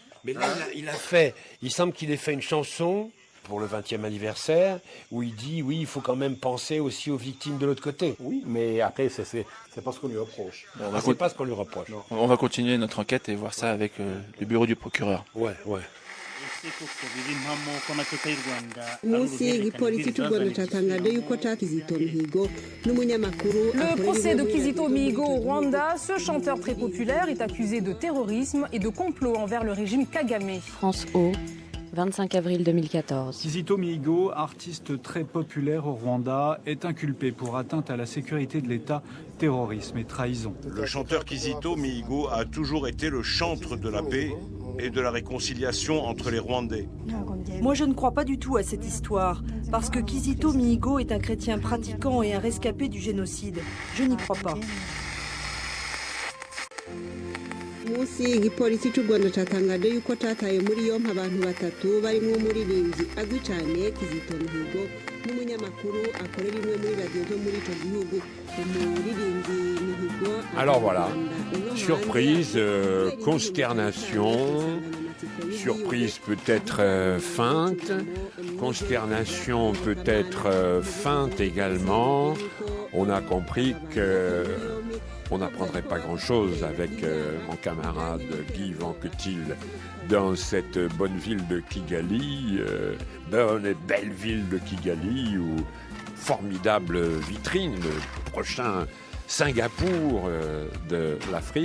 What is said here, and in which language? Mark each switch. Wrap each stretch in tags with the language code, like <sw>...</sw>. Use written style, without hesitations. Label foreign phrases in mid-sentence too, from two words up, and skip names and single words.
<fr>Mais là, il semble qu'il ait fait une chanson pour le 20e anniversaire où il dit, oui, il faut quand même penser aussi aux victimes de l'autre côté. Oui, mais après, c'est pas ce qu'on lui reproche. C'est pas ce qu'on lui reproche. Non. On va continuer notre enquête et voir ça avec le bureau du procureur. Ouais.</fr> <rw>munsi igipolisi cy'u Rwanda cyatangaje yuko Kizito Mihigo n'umunyamakuru.</rw> <fr>Le procès de Kizito Mihigo au Rwanda, ce chanteur très populaire est accusé de terrorisme et de complot envers le régime Kagame. France O, 25 avril 2014. Kizito Mihigo, artiste très populaire au Rwanda, est inculpé pour atteinte à la sécurité de l'État, terrorisme et trahison. Le chanteur Kizito Mihigo a toujours été le chantre de la paix et de la réconciliation entre les Rwandais. Moi, je ne crois pas du tout à cette histoire, parce que Kizito Mihigo est un chrétien pratiquant et un rescapé du génocide. Je n'y crois pas.</fr> <rw>munsi igipolisi cy'u Rwanda cyatangaje yuko cyataye muri yompi abantu batatu barimo umuririmbyi azwi cyane Kizito Mihigo n'umunyamakuru akorera imwe muri radiyo zo muri icyo gihugu. Umuririmbyi Mihigo.</rw> <fr>Alors voilà, surprise, consternation, surprise peut-être feinte, consternation peut-être feinte également. On a compris que on n'apprendrait pas grand-chose avec mon camarade Guy Vanctil dans cette bonne ville de Kigali, bonne et belle ville de Kigali, où formidable vitrine, le prochain Singapour de l'Afrique.</fr>